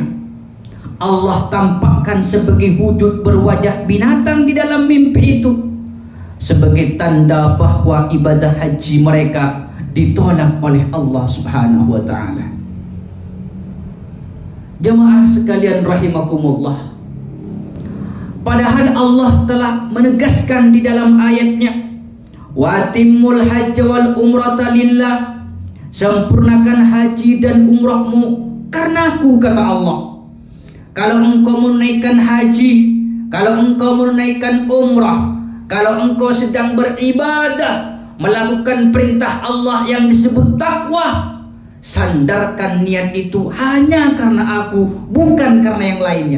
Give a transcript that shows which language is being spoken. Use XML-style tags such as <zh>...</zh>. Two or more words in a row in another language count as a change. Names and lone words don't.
<id>Allah tampakkan sebagai wujud berwajah binatang di dalam mimpi itu, sebagai tanda bahwa ibadah haji mereka ditolak oleh Allah</id> <ar>سبحانه وتعالى.</ar> <id>Jemaah sekalian rahimakumullah, padahal Allah telah menegaskan di dalam ayatnya,</id> <ar>"وأتموا الحج والعمرة لله."</ar> <id>Sempurnakan haji dan umrahmu karena Aku, kata Allah. Kalau engkau menunaikan haji, kalau engkau menunaikan umrah, kalau engkau sedang beribadah, melakukan perintah Allah yang disebut takwa, sandarkan niat itu hanya karena Aku, bukan karena yang lainnya.</id>